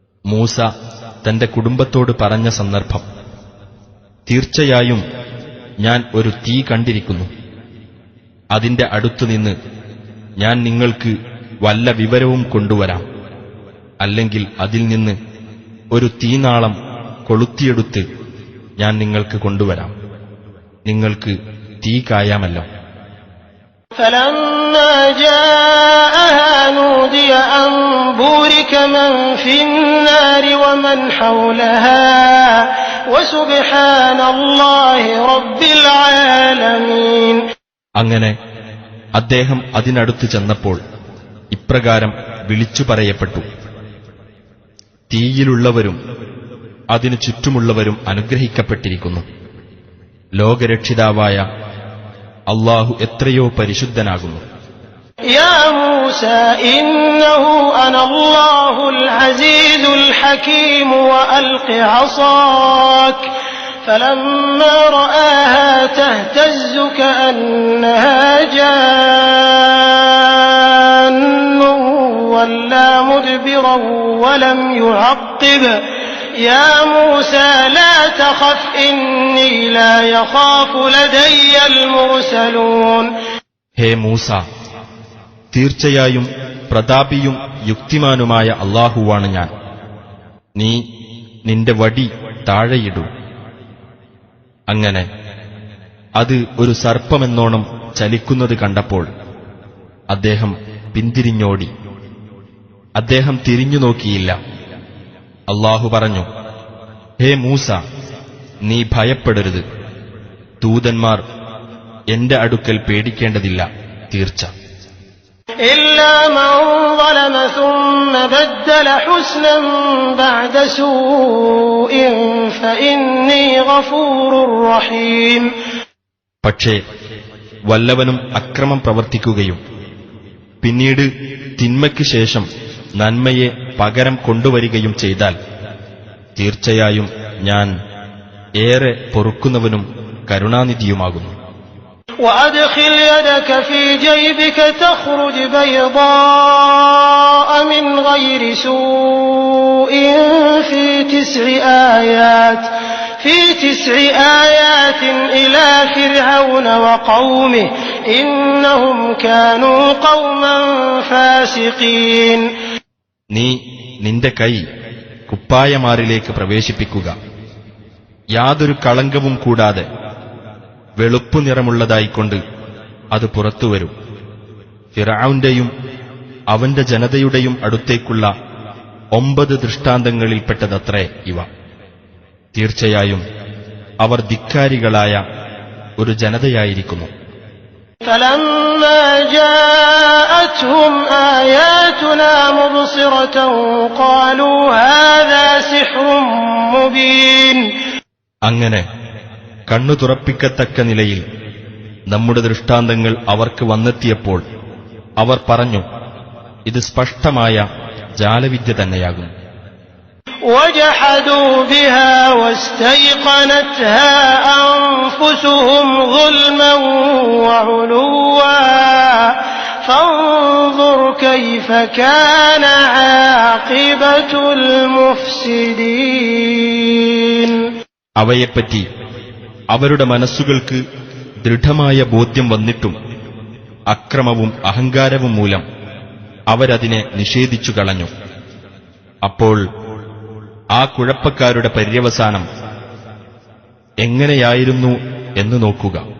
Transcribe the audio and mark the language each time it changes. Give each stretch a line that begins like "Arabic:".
Malayalam: മൂസ തന്റെ കുടുംബത്തോട് പറഞ്ഞ സന്ദർഭം, തീർച്ചയായും ഞാൻ ഒരു തീ കണ്ടിരിക്കുന്നു, അതിന്റെ അടുത്തുനിന്ന് ഞാൻ നിങ്ങൾക്ക് വല്ല വിവരവും കൊണ്ടുവരാം, അല്ലെങ്കിൽ അതിൽ നിന്ന് ഒരു തീനാളം കൊളുത്തിയെടുത്ത് ഞാൻ നിങ്ങൾക്ക് കൊണ്ടുവരാം, നിങ്ങൾക്ക് തീ കായാമല്ലോ.
Arabic: فلما جاءها نودي أن بورك من في النار ومن حولها وسبحان الله رب العالمين.
Malayalam: അങ്ങനെ അദ്ദേഹം അതിനടുത്ത് ചെന്നപ്പോൾ ഇപ്രകാരം വിളിച്ചു പറയപ്പെട്ടു: തീയിലുള്ളവരും അതിനു ചുറ്റുമുള്ളവരും അനുഗ്രഹിക്കപ്പെട്ടിരിക്കുന്നു. ലോകരക്ഷിതാവായ അല്ലാഹു എത്രയോ പരിശുദ്ധനാകുന്നു.
Arabic: يا موسى إنه أنا الله العزيز الحكيم وألق عصاك فلما رآها تهتز كأنها جان ولا مدبرا ولم يعقب يا موسى لا تخف إني لا يخاف لدي المرسلون.
Malayalam: ഹേ മൂസ, തീർച്ചയായും പ്രതാപിയും യുക്തിമാനുമായ അല്ലാഹുവാണ് ഞാൻ. നീ നിന്റെ വടി താഴെയിടൂ. അങ്ങനെ അത് ഒരു സർപ്പമെന്നോണം ചലിക്കുന്നത് കണ്ടപ്പോൾ അദ്ദേഹം പിന്തിരിഞ്ഞോടി. അദ്ദേഹം തിരിഞ്ഞു നോക്കിയില്ല. അല്ലാഹു പറഞ്ഞു: ഹേ മൂസ, നീ ഭയപ്പെടരുത്. ദൂതന്മാർ എന്റെ അടുക്കൽ പേടിക്കേണ്ടതില്ല, തീർച്ച.
Arabic: إلا من ظلم ثم بدل حسنا بعد سوء فإني غفور رحيم.
Malayalam: പക്ഷേ വല്ലവനും അക്രമം പ്രവർത്തിക്കുകയും പിന്നീട് തിന്മയ്ക്ക് ശേഷം നന്മയെ പകരം കൊണ്ടുവരികയും ചെയ്താൽ തീർച്ചയായും ഞാൻ ഏറെ പൊറുക്കുന്നവനും കരുണാനിധിയുമാകുന്നു.
Arabic: وأدخل يدك في جيبك تخرج بيضاء من غير سوء في 9 آيات إلى فرعون وقومه إنهم كانوا قوما فاسقين.
Malayalam: നീ നിന്റെ കൈ കുപ്പായമാറിലേക്ക് പ്രവേശിപ്പിക്കുക. യാതൊരു കളങ്കവും കൂടാതെ വെളുപ്പു നിറമുള്ളതായിക്കൊണ്ട് അത് പുറത്തുവരും. ഫിർഔന്റെയും അവന്റെ ജനതയുടെയും അടുത്തേക്കുള്ള 9 ദൃഷ്ടാന്തങ്ങളിൽപ്പെട്ടതത്രേ ഇവ. തീർച്ചയായും അവർ ധിക്കാരികളായ ഒരു ജനതയായിരിക്കുന്നു.
Arabic: فلما جاءتهم آياتنا مبصرة قالوا هذا سحر مبين.
Malayalam: അങ്ങനെ കണ്ണു തുറപ്പിക്കത്തക്ക നിലയിൽ നമ്മുടെ ദൃഷ്ടാന്തങ്ങൾ അവർക്ക് വന്നെത്തിയപ്പോൾ അവർ പറഞ്ഞു, ഇത് സ്പഷ്ടമായ ജാലവിദ്യ തന്നെയാകുന്നു.
Arabic: وجحدوا بها واستيقنتها أنفسهم ظلما وعلوا فانظر كيف كان عاقبة المفسدين.
Malayalam: അവയെപ്പറ്റി അവരുടെ മനസ്സുകൾക്ക് ദൃഢമായ ബോധ്യം വന്നിട്ടും അക്രമവും അഹങ്കാരവും മൂലം അവരതിനെ നിഷേധിച്ചു കളഞ്ഞു. അപ്പോൾ ആ കുഴപ്പക്കാരുടെ പര്യവസാനം എങ്ങനെയായിരുന്നു എന്ന് നോക്കുക.